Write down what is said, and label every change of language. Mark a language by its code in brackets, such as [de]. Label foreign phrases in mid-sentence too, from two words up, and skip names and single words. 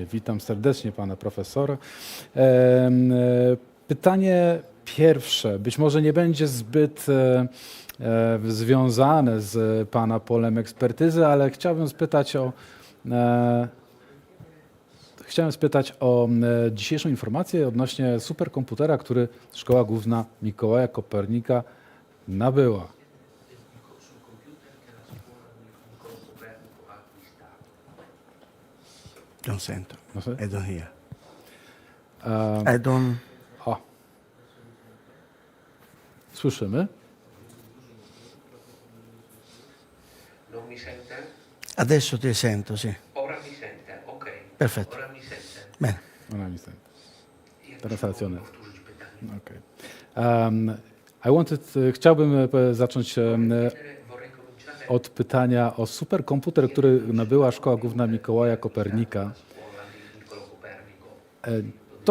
[pl] Witam serdecznie pana profesora. Pytanie pierwsze, być może nie będzie zbyt związane z pana polem ekspertyzy, ale chciałbym spytać o dzisiejszą informację odnośnie superkomputera, który Szkoła Główna Mikołaja Kopernika nabyła. [it] Don't sento. No se? [en] I don't hear. I don't... [pl] O. Słyszymy? [it] Non mi sente? Adesso ti sento, sì. Ora mi sente, ok. Perfetto. Ora mi sente. Bene. Ora mi sente. [pl] Teraz racjonalnie. Okay. Chciałbym zacząć od pytania o superkomputer, który nabyła Szkoła Główna Mikołaja Kopernika.